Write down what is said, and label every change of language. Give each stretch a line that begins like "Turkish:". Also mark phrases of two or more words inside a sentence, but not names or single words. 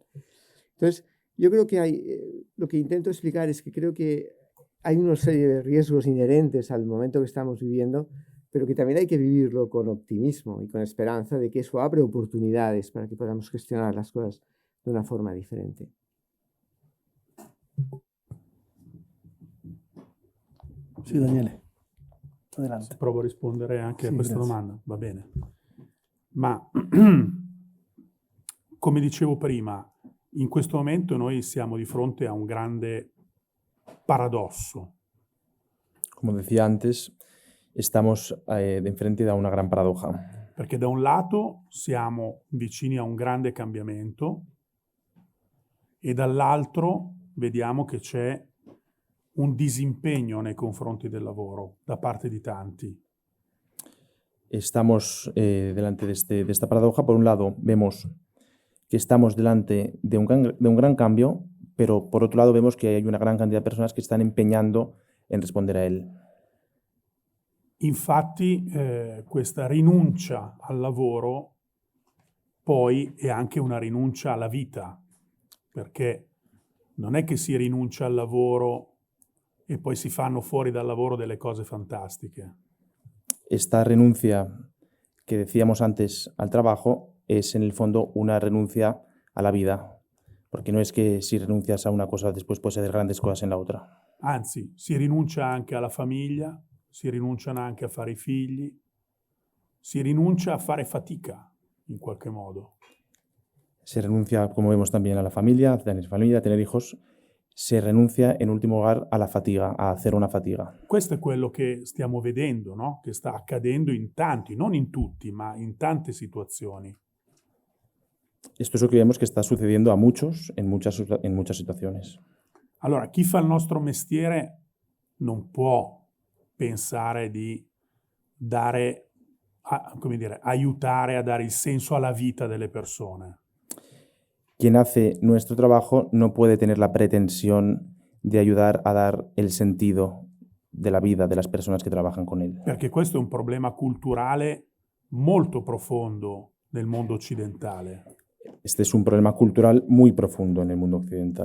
Spanish: Entonces, yo creo que lo que intento explicar es que creo que hay una serie de riesgos inherentes al momento que estamos viviendo, pero que también hay que vivirlo con optimismo y con esperanza de que eso abre oportunidades para que podamos gestionar las cosas de una forma diferente.
Italian: Sì, Daniele.
Spanish: Adelante.
Italian: Provo a rispondere anche a questa domanda, va bene. Ma come dicevo prima, in questo momento noi siamo di fronte a un grande paradosso.
Spanish: Como decía antes, estamos de frente a una gran paradoja.
Italian: Perché da un lato siamo vicini a un grande cambiamento e dall'altro vediamo che c'è un disimpegno nei confronti del lavoro da parte di tanti.
Spanish: Estamos delante de esta paradoja. Por un lado, vemos que estamos delante de un gran cambio, pero por otro lado vemos que hay una gran cantidad de personas que están empeñando en responder a él.
Italian: Infatti questa rinuncia al lavoro poi è anche una rinuncia alla vita, perché non è che si rinuncia al lavoro e poi si fanno fuori dal lavoro delle cose fantastiche.
Spanish: Esta renuncia que decíamos antes al trabajo es en el fondo una renuncia a la vida, porque no es que si renuncias a una cosa después puedes hacer grandes cosas en la otra.
Italian: Anzi, si rinuncia anche alla famiglia, si rinunciano anche a fare i figli, si rinuncia a fare fatica in qualche modo.
Spanish: Se renuncia, como vemos también, a la familia, a tener hijos. Se renuncia en último lugar a la fatiga, a hacer una fatiga.
Italian: Questo è quello che stiamo vedendo, no? Che sta accadendo in tanti, non in tutti, ma in tante situazioni.
Spanish: Esto es lo que vemos que está sucediendo a muchos en muchas situaciones.
Italian: Allora, chi fa il nostro mestiere non può pensare di dare, come dire, aiutare a dare il senso alla vita delle persone.
Spanish: Quien hace nuestro trabajo no puede tener la pretensión de ayudar a dar el sentido de la vida de las personas que trabajan con él.
Italian: Perché questo è un problema culturale molto profondo nel mondo occidentale.
Spanish: Este es un problema cultural muy profundo en el mundo occidental.